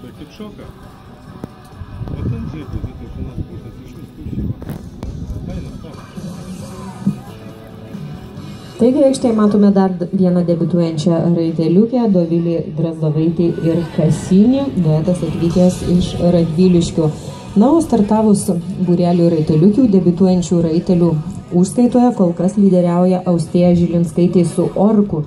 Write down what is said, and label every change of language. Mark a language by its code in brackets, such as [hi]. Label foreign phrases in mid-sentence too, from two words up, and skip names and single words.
[ru] Шока. Вот он же тут, это у нас будет išvis. [lt] Taigi aikštėje matome dar vieną debiutuojančią raiteliukę, Dovilį Drazdovaitį ir Kasinį, duetas atvykęs iš Radviliškio. Na, o startavus būrelių raiteliukių, debiutuojančių raitelių užskaitoje kol kas lyderiauja Austėja Žilinskaitė su Orku.